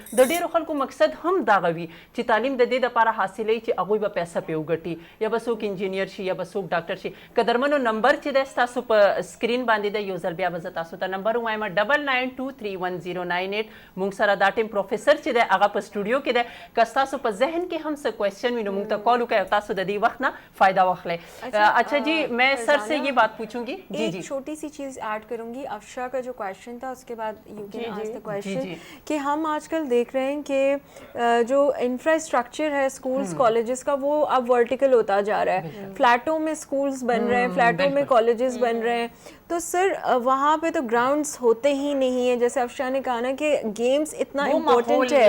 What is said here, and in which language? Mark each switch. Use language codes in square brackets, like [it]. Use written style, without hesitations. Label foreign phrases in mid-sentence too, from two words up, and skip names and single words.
[ps] د ډېرو خلکو مقصد هم دغه وي چې تعلیم د دې دپاره حاصلوي چې هغوی به پیسه پې وګټي یا به څوک انجینیر شي یا به څوک ډاکټر شي. قدرمنو نمبر چې دی ستاسو په سکرین باندې دی, یو ځل بیا به زه تاسو ته نمبر ووایم 99231098. موږ سره دا ټیم پروفیسر چې دی هغه په سټوډیو کې دی. که ستاسو په ذهن کې هم څه کوېسچن وي نو موږ ته کال وکړئ او تاسو د دې وخت نه فائدہ واخلئ. [ur] اچھا جی, میں سر سے یہ بات پوچھوں گی. جی ایک چھوٹی سی چیز ایڈ کروں گی. افشا کا جو کویشچن تھا اس کے بعد [en] you can ask the question [ur] کہ ہم آج کل دیکھ رہے ہیں کہ جو انفراسٹرکچر ہے اسکولس کالجز کا وہ اب ورٹیکل ہوتا جا رہا ہے. فلیٹوں میں اسکولس بن رہے ہیں, فلیٹوں میں کالجز بن رہے ہیں. تو سر وہاں پہ تو گراؤنڈس ہوتے ہی نہیں ہیں. جیسے افشا نے کہا نا کہ گیمز اتنا امپورٹنٹ ہے.